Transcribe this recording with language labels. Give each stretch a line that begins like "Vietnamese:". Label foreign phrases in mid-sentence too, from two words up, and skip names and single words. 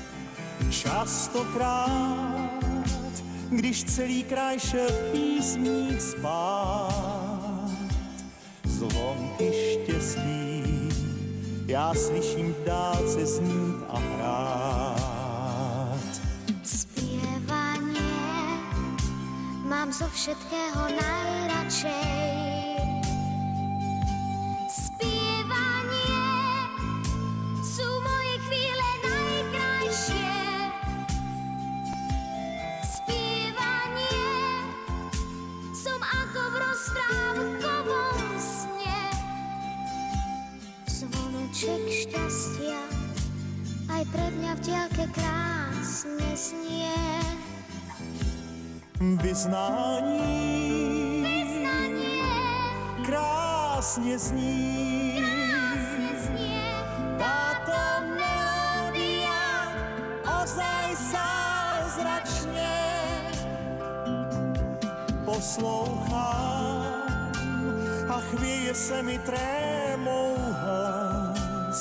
Czech: Častokrát, když celý kraj šel v písních spát, zvonky štěstí já slyším v dálce znít a hrát.
Slovak: Spievanie mám zo všetkého najradšej. Spievanie sú moje chvíle najkrajšie. Spievanie som ako v rozprávkovom sne. Zvoneček šťastia aj pre mňa v diaľke krásne znie.
Czech: Vyznání krásně zní.
Slovak: Táto melódia ozaj
Czech: zázračně poslouchám a chvěje se mi trémou hlas.